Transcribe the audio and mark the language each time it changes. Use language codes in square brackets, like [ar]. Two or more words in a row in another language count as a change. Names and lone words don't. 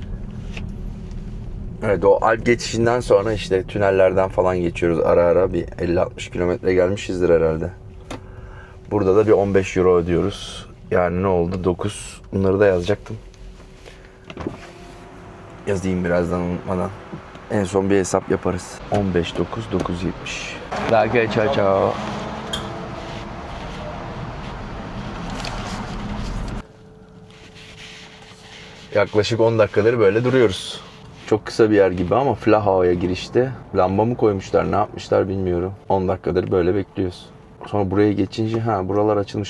[tr] Evet, o Alp geçişinden sonra işte tünellerden falan geçiyoruz ara ara, bir 50-60 kilometre gelmişizdir herhalde. Burada da bir 15 euro ödüyoruz. Yani ne oldu? 9. Bunları da yazacaktım. Yazayım birazdan unutmadan. En son bir hesap yaparız. 15, 9, 970. [de] Danke, ciao ciao. [tr] Yaklaşık 10 dakikadır böyle duruyoruz. Çok kısa bir yer gibi ama Flachau'ya girişte lamba mı koymuşlar, ne yapmışlar bilmiyorum. 10 dakikadır böyle bekliyoruz. Sonra buraya geçince buralar açılmış.